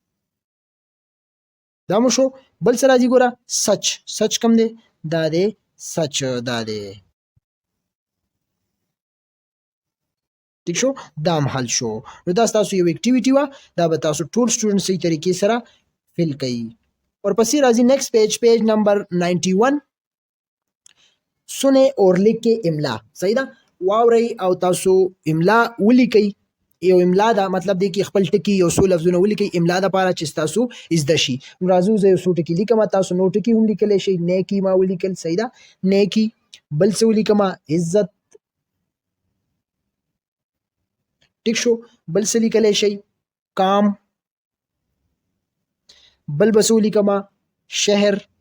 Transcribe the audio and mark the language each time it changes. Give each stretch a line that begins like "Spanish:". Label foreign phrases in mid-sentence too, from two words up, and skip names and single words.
Pashto: دا مو شو بل سره راځي ګوره سچ کم دی دا دی سچ دا دی ٹھیک شو دا هم حل شو نو دا تاسو یو اکټیویټي وا دا به تاسو ټول سټوډنټ صحیح طریقې سره فل کړئ ورپسې راځي
English: next page number
Pashto: 91
Urdu: سنیں اور لکھ کے
Pashto: املا صحیح ده واورئ او تاسو املا ولیکئ یو املا دا مطلب دی کې خپل ټکی یو څو لفظونه ولیکئ املا د پاره چې تاسو زده شي راځو زه یو څو ټکی لیکم تاسو نو ټکی هم لیکلی شئ نیکی ما ولیکل صحیح ده نیکی بل څه ولیکم عزت ټیک شو بل څه لیکلی شئ کام بل بس ولیکم شهر